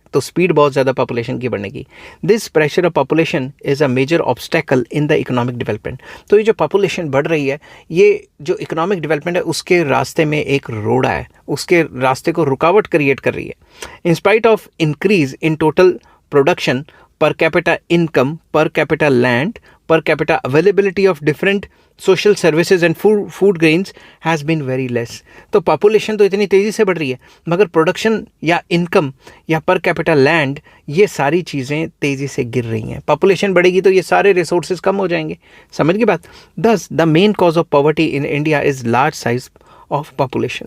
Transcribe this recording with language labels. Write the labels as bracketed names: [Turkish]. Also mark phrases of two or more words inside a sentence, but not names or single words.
[Hindi] तो स्पीड बहुत ज़्यादा पॉपुलेशन की बढ़ने की। [English] this pressure of population is a major obstacle in the economic development. [Hindi] तो ये जो पॉपुलेशन बढ़ रही है, ये जो [English] economic development [Hindi] है उसके रास्ते में एक रोड़ा है, उसके रास्ते को रुकावट क्रिएट कर रही है। [English] in spite of increase in total production, per capita income, per capita land, per capita availability of different social services and food grains has been very less। [Hindi] तो पॉपुलेशन तो इतनी तेज़ी से बढ़ रही है मगर प्रोडक्शन या इनकम या [English] per capita land [Hindi] ये सारी चीज़ें तेज़ी से गिर रही हैं। पॉपुलेशन बढ़ेगी तो ये सारे रिसोर्सेज कम हो जाएंगे। समझ की बात। [English] thus the main cause of poverty in India is large size of population.